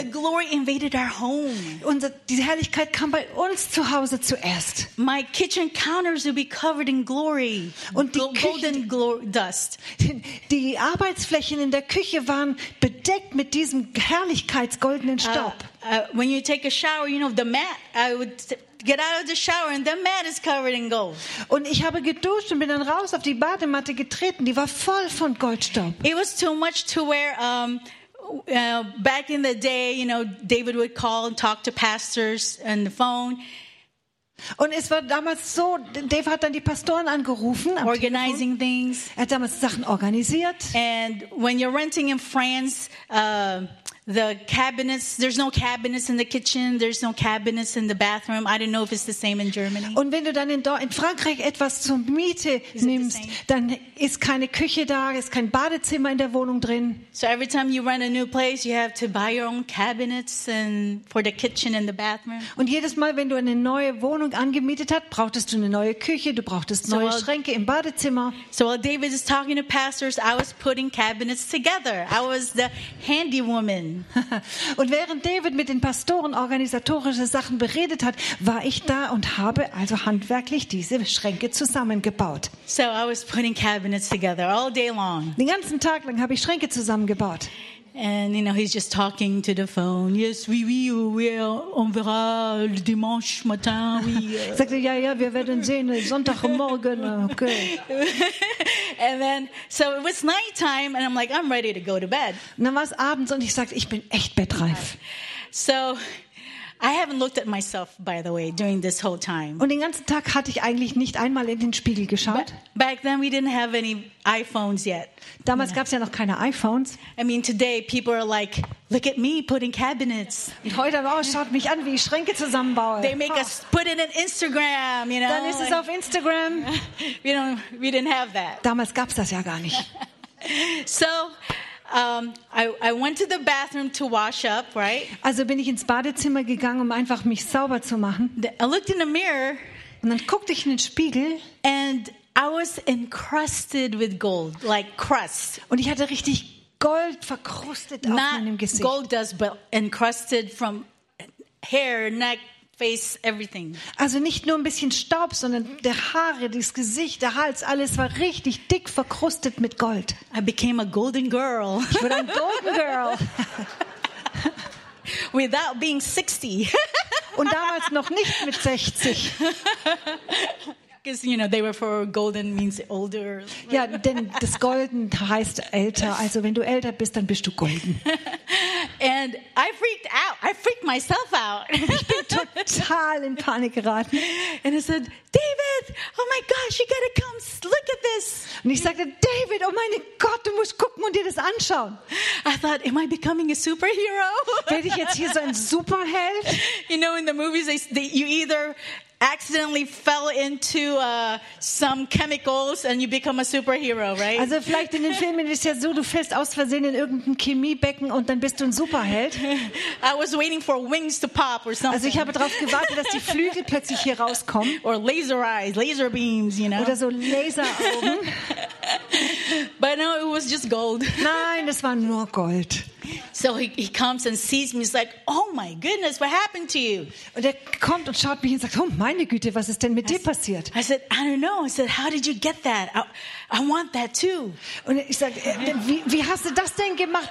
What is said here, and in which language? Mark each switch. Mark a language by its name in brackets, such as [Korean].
[English] The glory invaded our home. [German] Die Herrlichkeit kam bei uns zu Hause zuerst. [English] My kitchen counters will be covered in glory. [German] Und die [English] golden glory dust. [German] Die Arbeitsflächen in der Küche waren bedeckt mit diesem herrlichkeitsgoldenen Staub. [English] When you take a shower, you know the mat. I would get out of the shower and the mat is covered in gold. [German] Und ich habe geduscht und bin dann raus auf die Badematte getreten. Die war voll von Goldstaub. [English] It was too much to wear. Back in the day, you know, David would call and talk to pastors on the phone. [German] Und es war damals so, Dave hat dann die Pastoren angerufen. [English] Organizing things. [German] Er hat damals Sachen organisiert. [English] And when you're renting in France, the cabinets, there's no cabinets in the kitchen, there's no cabinets in the bathroom. I don't know if it's the same in Germany. [German] Und wenn du dann in Frankreich etwas zur Miete nimmst, dann ist keine Küche da, ist kein Badezimmer in der Wohnung drin. [English] So every time you rent a new place, you have to buy your own cabinets and for the kitchen and the bathroom. [German] Und jedes Mal, wenn du eine neue Wohnung angemietet hast, brauchtest du eine neue Küche, du brauchtest neue Schränke im Badezimmer. [English] So while David is talking to pastors, I was putting cabinets together. I was the handy woman. [German] Und während David mit den Pastoren organisatorische Sachen beredet hat, war ich da und habe also handwerklich diese Schränke zusammengebaut. [English] So I was putting cabinets together all day long. [German] Den ganzen Tag lang habe ich Schränke zusammengebaut. [English] And you know, he's just talking to the phone. Yes, [French] oui, on verra le dimanche matin. Oui. [German] Sagte, ja, wir werden sehen, Sonntagmorgen. Okay. [English] And then, so it was night time, and I'm like, I'm ready to go to bed. [German] Und dann war es abends, und ich sagte, ich bin echt bettreif. [English] So, I haven't looked at myself, by the way, during this whole time. [German] Und den ganzen Tag hatte ich eigentlich nicht einmal in den Spiegel geschaut. [English] Back then, we didn't have any iPhones yet. [German] Damals gab es ja noch keine iPhones. [English] I mean, today people are like, look at me putting cabinets. [German] Und heute auch, schaut mich an, wie ich Schränke zusammenbaue. [English] They make us put it in Instagram, you know. [German] Dann ist es auf Instagram. [English] We didn't have that. [German] Damals gab es das ja gar nicht. [English] So, I went to the bathroom to wash up, right? [German] Also bin ich ins Badezimmer gegangen, um einfach mich sauber zu machen. [English] I looked in the mirror. [German] Und dann guckte ich in den Spiegel. [English] And I was encrusted with gold, like crust. [German] Und ich hatte richtig Gold verkrustet auf meinem Gesicht. [English] Not gold dust, but encrusted from hair, neck, face, everything. [German] Also nicht nur ein bisschen Staub, sondern der Haare, das Gesicht, der Hals, alles war richtig dick verkrustet mit Gold. [English] I became a golden girl. [German] Ich wurde ein [English] golden girl. Without being 60. [German] Und damals noch nicht mit 60. [English] because you know they were for golden means older. [German] Ja, denn das golden heißt älter. Also wenn du älter bist, dann bist du golden. [English] And I freaked out. I freaked myself out. [German] Ich bin total in Panik geraten. [English] And I said, David, oh my gosh, you gotta come look at this. [German] Und ich sagte, David, oh mein Gott, du musst gucken und dir das anschauen. [English] I thought, am I becoming a superhero? [German] Werde ich jetzt hier so ein Superheld? [English] You know, in the movies, they you either accidentally fell into some chemicals and you become a superhero, right? [German] Also vielleicht in den Filmen ist ja so, du fällst aus Versehen in irgendein Chemiebecken und dann bist du ein Superheld. [English] I was waiting for wings to pop or something. [German] Also ich habe darauf gewartet, dass die Flügel plötzlich hier rauskommen. [English] Or laser eyes, laser beams, you know. [German] Oder so Laseraugen. [English] But no, it was just gold. [German] Nein, es war nur Gold. [English] So he comes and sees me. He's like, oh my goodness, what happened to you? [German] Und er kommt und schaut mich und sagt, oh meine Güte, was ist denn mit dir passiert? [English] I said, I don't know. I said, how did you get that? I want that too. [German] Und ich sag, wie hast du das denn gemacht?